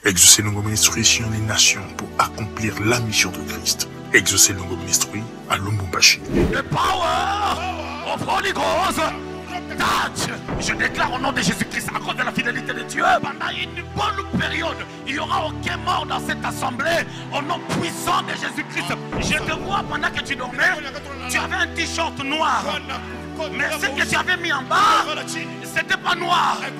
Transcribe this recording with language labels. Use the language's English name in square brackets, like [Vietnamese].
[French] Exaucer le ministère sur les nations pour accomplir la mission de Christ. Exaucer le ministère à Lubumbashi. [English] The power of Holy Ghost touch. [French] Je déclare au nom de Jésus-Christ, à cause de la fidélité de Dieu, pendant une bonne période, il n'y aura aucun mort dans cette assemblée. Au nom puissant de Jésus-Christ. Je te vois pendant que tu dormais, tu avais un t-shirt noir. Mais ce que tu avais mis en bas, c'était pas noir.